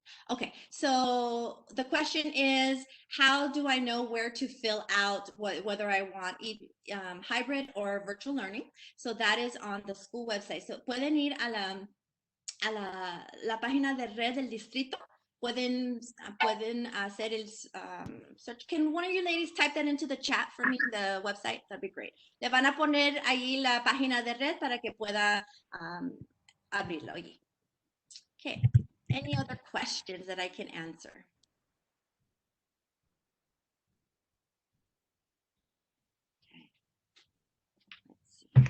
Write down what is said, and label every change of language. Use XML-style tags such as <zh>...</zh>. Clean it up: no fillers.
<en>Okay, so the question is, how do I know where to fill out whether I want hybrid or virtual learning? So that is on the school website.</en> <es>So pueden ir a la página de red del distrito. Pueden hacer el search.</es> <en>Can one of you ladies type that into the chat for me, the website? That'd be great.</en> <es>Le van a poner ahí la página de red para que pueda abrirlo allí.</es> <en>Okay. Any other questions that I can answer? Okay. Let's see.</en>